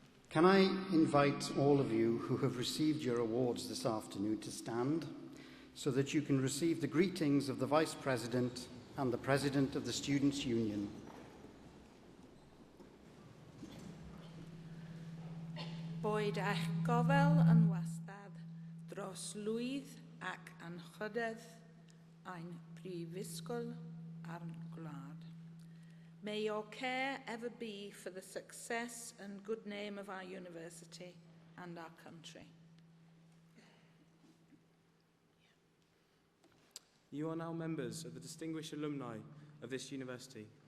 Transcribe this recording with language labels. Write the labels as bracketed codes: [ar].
[en] Can I invite all of you who have received your awards this afternoon to stand so that you can receive the greetings of the Vice President and the President of the Students' Union. [cy] Boed eich gofel yn wastad dros lwydd ac anchydedd ein prifysgol a'n gwlad. [en] May your care ever be for the success and good name of our university and our country. You are now members of the distinguished alumni of this university.